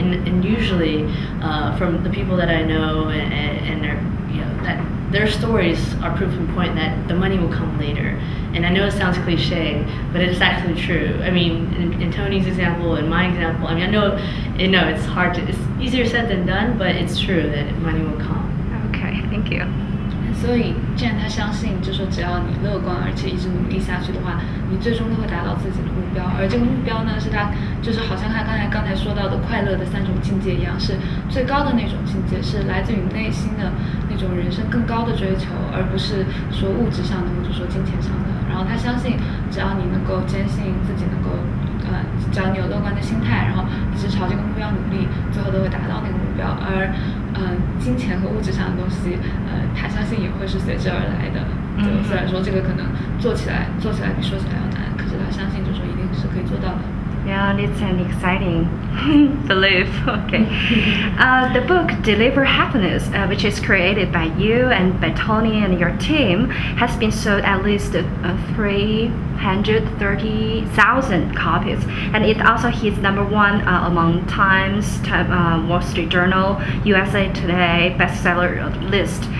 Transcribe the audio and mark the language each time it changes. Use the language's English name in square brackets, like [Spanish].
[English] And usually, from the people that I know and their stories are proof in point that the money will come later. And I know it sounds cliche, but it's actually true. I mean, in Tony's example, in my example, I mean, I know it's hard to, it's easier said than done, but it's true that money will come. Okay, thank you. [Chinese] 所以Jenn他相信，就说只要你乐观，而且一直努力下去的话，你最终都会达到自己的目标。而这个目标呢，是他就是好像他刚才说到的快乐的3种境界一样，是最高的那种境界，是来自于内心的那种人生更高的追求，而不是说物质上的或者说金钱上的。然然后他相信只要你能够坚信自己能够只要你有乐观的心态，然后一直朝这个目标努力，最后都会达到那个目标。而金钱和物质上的东西，他相信也会是随之而来的。就虽然说这个可能做起来比说起来要难，可是他相信就是说一定是可以做到的。 [English] Yeah, it's an exciting belief. Okay. The book Deliver Happiness, which is created by you and by Tony and your team, has been sold at least 330,000 copies, and it also hits #1 among Times, Wall Street Journal, USA Today bestseller list.